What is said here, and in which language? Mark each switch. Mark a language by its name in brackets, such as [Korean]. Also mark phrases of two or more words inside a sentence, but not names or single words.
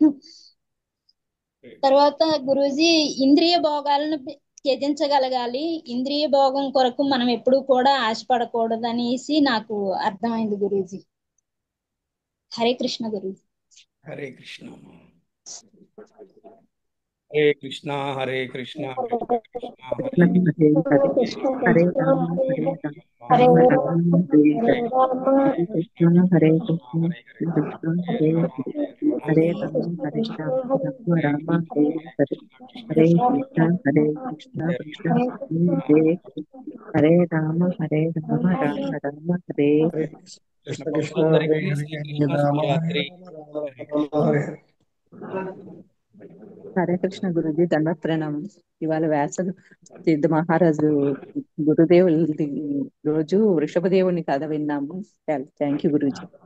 [Telugu] తర్వాత గురూజీ ఇంద్రియ భోగాలను త్యజించగలగాలి. ఇంద్రియ భోగం కొరకు మనం ఎప్పుడూ కూడా ఆశపడకూడదు అనేసి నాకు అర్థమైంది గురూజీ. హరే కృష్ణ గురూజీ. హరే కృష్ణ. హరే కృష్ణ హరే కృష్ణ కృష్ణ కృష్ణ హరే హరే రామ హరే రామ రామ రామ హరే కృష్ణ హరే కృష్ణ కృష్ణ హరే హరే రామ హరే రామ రామ రామ హరే హరే హరే కృష్ణ హరే కృష్ణ కృష్ణ హరే హరే రామ రామ రామ హరే హరే కృష్ణ కృష్ణ హరే భక్తులందరికీ హరే శ్రీకృష్ణ హరే రామ హరే శివరాత్రి. రామ రామ హరే హరే. హరే కృష్ణ గురుజీ దండ ప్రణామం. ఇవాళ వ్యాసుడు సిద్ధ మహారాజు గురుదేవుడి రోజు వృషభదేవుని కథ విన్నాము. [English] thank you [Telugu] గురూజీ.